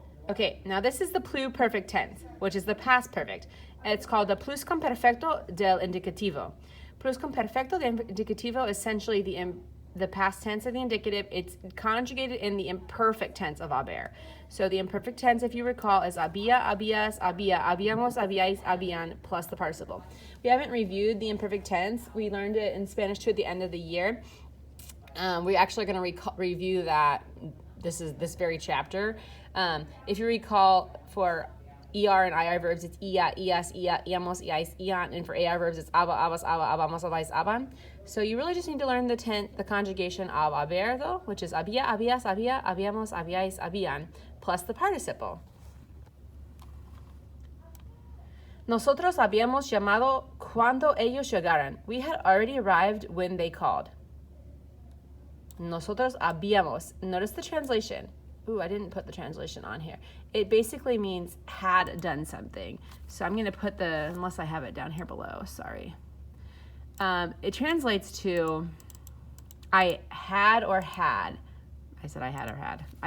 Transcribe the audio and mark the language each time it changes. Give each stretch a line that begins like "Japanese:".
English: Okay, now this is the pluperfect tense, which is the past perfect. It's called the pluscuamperfecto del indicativo. Pluscuamperfecto del indicativo is essentially the past tense of the indicative. It's conjugated in the imperfect tense of haber. So the imperfect tense, if you recall, is
Spanish: había, habías, había, habíamos, habíais, habían,
English: plus the participle. We haven't reviewed the imperfect tense. We learned it in Spanish 2 at the end of the year. We're actually going to review that. This very chapter. If you recall, for ER and IR verbs, it's
Spanish: ia, ias, ia, iamos, iais, ian,
English: and for AR verbs, it's
Spanish: aba, abas, aba, abamos, abais, aban.
English: So you really just need to learn the conjugation of haber, though, which is
Spanish: había, habías, había, habíamos, habíais, habían,
English: plus the participle.
Spanish: Nosotros habíamos llamado cuando ellos llegaran.
English: We had already arrived when they called.
Spanish: Nosotros habíamos.
English: Notice the translation. Ooh, I didn't put the translation on here. It basically means had done something. So I'm going to put unless I have it down here below, sorry. It translates to I had or had. I said I had or had.